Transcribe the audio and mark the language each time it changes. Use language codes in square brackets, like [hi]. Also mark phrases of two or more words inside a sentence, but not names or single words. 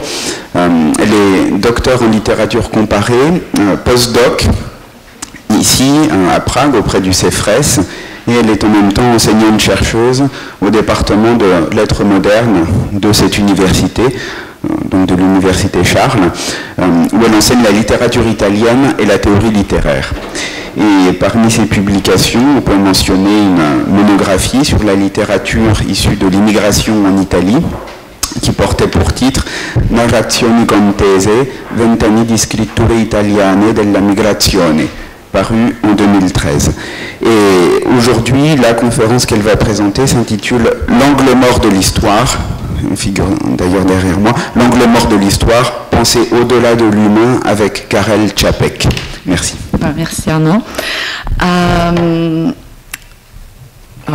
[fr] Elle est docteur en littérature comparée, postdoc, ici à Prague, auprès du CEFRES, et elle est en même temps enseignante-chercheuse au département de lettres modernes de cette université, donc de l'université Charles, où elle enseigne la littérature italienne et la théorie littéraire. Et parmi ses publications, on peut mentionner une monographie sur la littérature issue de l'immigration en Italie, qui portait pour titre « [it] Narrazioni contese, 20 anni di scritture italiane della migrazione », [fr] paru en 2013. Et aujourd'hui, la conférence qu'elle va présenter s'intitule « L'angle mort de l'histoire », figure d'ailleurs derrière moi, « L'angle mort de l'histoire, penser au-delà de l'humain » avec Karel Čapek. Merci. Merci Arnaud. Voilà.